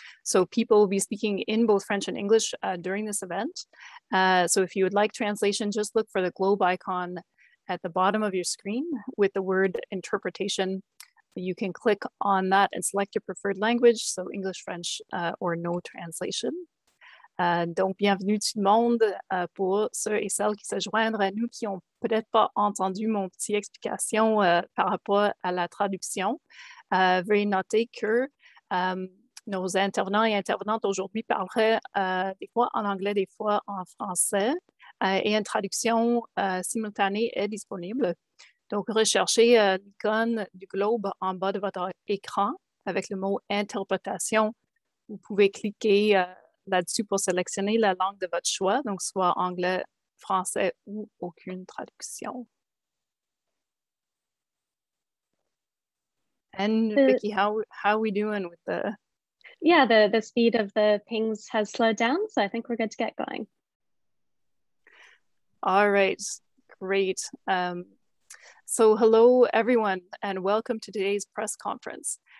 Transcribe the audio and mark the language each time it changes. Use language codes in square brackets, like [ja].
[en] So people will be speaking in both French and English during this event. So if you would like translation, just look for the globe icon at the bottom of your screen with the word interpretation. You can click on that and select your preferred language, so English, French, or no translation. [fr] Donc, bienvenue tout le monde pour ceux et celles qui se joignent à nous qui n'ont peut-être pas entendu mon petit explication par rapport à la traduction. Veuillez noter que nos intervenants et intervenantes aujourd'hui parleraient des fois en anglais, des fois en français, et une traduction simultanée est disponible. Donc, recherchez l'icône du globe en bas de votre écran avec le mot interprétation. Vous pouvez cliquer là-dessus pour sélectionner la langue de votre choix, donc soit anglais, français ou aucune traduction. [en] And Vicky, how are we doing with the... Yeah, the speed of the pings has slowed down, so I think we're good to get going. All right, great. So hello, everyone, and welcome to today's press conference.